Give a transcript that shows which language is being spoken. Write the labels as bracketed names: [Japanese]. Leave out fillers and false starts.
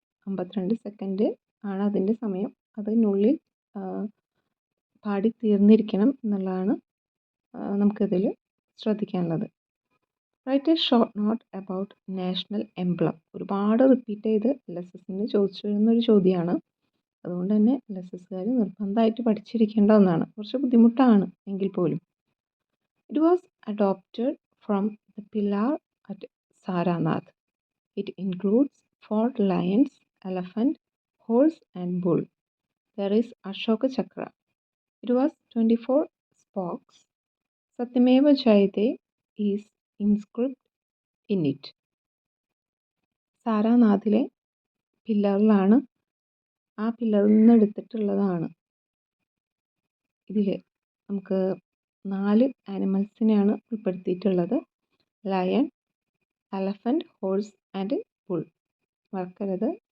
[Malayalam] 52 second ആണ് അതിൻ്റെ സമയം. അതിനുള്ളിൽ പാടി തീർന്നിരിക്കണം എന്നുള്ളതാണ് നമുക്കിതിൽ ശ്രദ്ധിക്കാനുള്ളത്. [English] Write a short note about national emblem. [Malayalam] ഒരുപാട് റിപ്പീറ്റ് ചെയ്ത് LSSന് ചോദിച്ചു വരുന്നൊരു ചോദ്യമാണ്. അതുകൊണ്ട് തന്നെ LSSകാർ നിർബന്ധമായിട്ട് പഠിച്ചിരിക്കേണ്ട ഒന്നാണ്. കുറച്ച് ബുദ്ധിമുട്ടാണ് എങ്കിൽ പോലും. [English] It was adopted from the pillar at Saranath. It includes 4 lions, elephant, horse and bull. There is Ashoka Chakra. It was 24 spokes. Satyameva Jayate is inscribed in it. [Malayalam] സാരാനാഥിലെ പില്ലറിലാണ്, ആ പില്ലറിൽ നിന്ന് എടുത്തിട്ടുള്ളതാണ്. ഇതിൽ നമുക്ക് 4 ആനിമൽസിനെയാണ് ഉൾപ്പെടുത്തിയിട്ടുള്ളത്. [English] Lion, elephant, horse and bull. [Malayalam] മറക്കരുത്.